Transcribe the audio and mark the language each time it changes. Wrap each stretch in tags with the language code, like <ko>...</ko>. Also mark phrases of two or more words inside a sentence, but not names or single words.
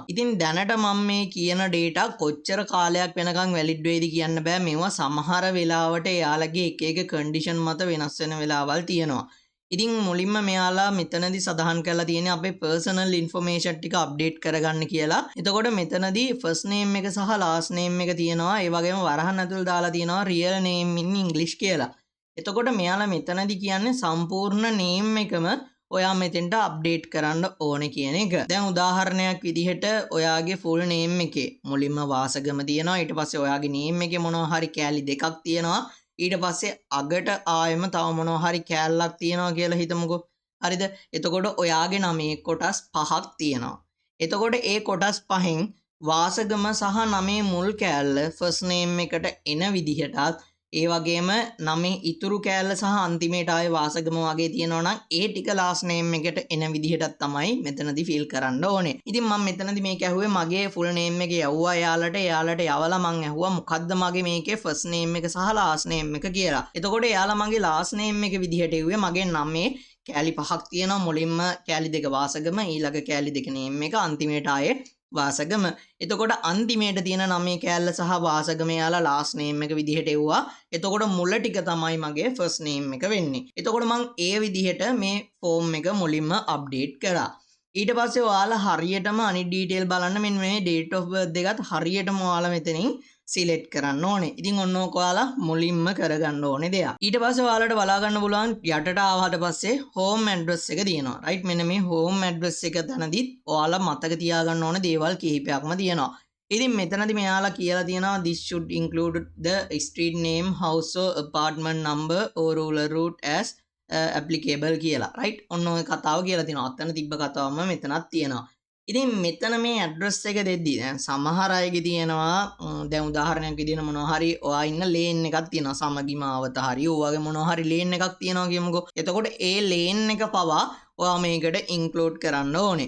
<si>ඉතින් දැනට මම මේ කියන data කොච්චර කාලයක් වෙනකන් valid වෙයිද කියන්න බෑ. මේවා සමහර වෙලාවට එයාලගේ එක එක condition මත වෙනස් වෙන වෙලාවල් තියෙනවා. ඉතින් මුලින්ම මෙයාලා මෙතනදී සඳහන් කරලා තියෙන්නේ අපේ</si> <en>personal information</en> <si>ටික update කරගන්න කියලා. එතකොට මෙතනදී</si> <en>first name</en> <si>එක සහ</si> <en>last name</en> <si>එක තියෙනවා. ඒ වගේම වරහන් ඇතුළේ දාලා තියෙනවා</si> <en>real name in English</en> <si>කියලා. එතකොට මෙයාලා මෙතනදී කියන්නේ සම්පූර්ණ name එකම ඔයා මෙතෙන්ට අප්ඩේට් කරන්න ඕනේ කියන එක. දැන් උදාහරණයක් විදිහට ඔයාගේ</si> <en>full name</en> <si>එකේ මුලින්ම වාසගම තියෙනවා. ඊට පස්සේ ඔයාගේ name එකේ මොනවා හරි කෑලි දෙකක් තියෙනවා. ඊට පස්සේ අගට ආයෙම තව මොනවා හරි කෑල්ලක් තියෙනවා කියලා හිතමුකෝ. හරිද? එතකොට ඔයාගේ නමේ කොටස් 5ක් තියෙනවා. එතකොට ඒ කොටස් 5න් වාසගම සහ නමේ මුල් කෑල්ල</si> <en>first name</en> <si>එකට එන විදිහටත් ඒ වගේම නමේ ඉතුරු කෑල්ල සහ අන්තිමේට ආයේ වාසගම වගේ තියෙනවා නම් ඒ ටික</si> <en>last name</en> <si>එකට එන විදිහටත් තමයි මෙතනදී fill කරන්න ඕනේ. ඉතින් මම මෙතනදී මේක ඇහුවේ මගේ</si> <en>full name</en> <si>එක යවුවා එයාලට යවලා මම ඇහුවා මොකද්ද මගේ මේකේ</si> <en>first name</en> <si>එක සහ</si> <en>last name</en> <si>එක කියලා. එතකොට එයාලා මගේ</si> <en>last name</en> <si>එක විදිහට එව්වේ මගේ නමේ කෑලි 5ක් තියෙනවා. මුලින්ම කෑලි 2 වාසගම, ඊළඟ කෑලි 2 name එක, අන්තිමේට ආයේ වාසගම. එතකොට අන්තිමේට තියෙන නමේ කෑල්ල සහ වාසගම යාලා</si> <en>last name</en> <si>එක විදිහට එව්වා. එතකොට මුල ටික තමයි මගේ</si> <en>first name</en> <si>එක වෙන්නේ. එතකොට මම ඒ විදිහට මේ form එක මුලින්ම update කරා. ඊට පස්සේ ඔයාලා හරියටම අනිත් detail බලන්න මෙන්න මේ</si> <en>date of birth</en> <si>එකත් හරියටම ඔයාලා මෙතනින් select කරන්න ඕනේ. ඉතින් ඔන්න ඕක ඔයාලා මුලින්ම කරගන්න ඕනේ දෙයක්. ඊට පස්සේ ඔයාලට බලා ගන්න පුළුවන් යටට ආවට පස්සේ</si> <en>home address</en> <si>එක තියෙනවා. right? මෙන්න මේ</si> <en>home address</en> <si>එක තැනදිත් ඔයාලා මතක තියාගන්න ඕනේ දේවල් කිහිපයක්ම තියෙනවා. ඉතින් මෙතනදී මෙයාලා කියලා තියෙනවා</si> <en>this should include the street name, house or apartment number or rural route as applicable</en> <si>කියලා. right? ඔන්න ඔය කතාව කියලා තියෙනවා. අතන තිබ්බ කතාවම මෙතනක් තියෙනවා. ඉතින් මෙතන මේ ඇඩ්‍රස් එක දෙද්දි දැන් සමහර අයගේ තියෙනවා දැන් උදාහරණයක් විදිහට මොනවා හරි ඔයා ඉන්න ලේන් එකක් තියෙනවා සමගි මාවත හරි ඔයගේ මොනවා හරි ලේන් එකක් තියෙනවා කියමුකෝ. එතකොට ඒ ලේන් එක පවා ඔයා මේකට ඉන්ක්ලූඩ් කරන්න ඕනේ.</si>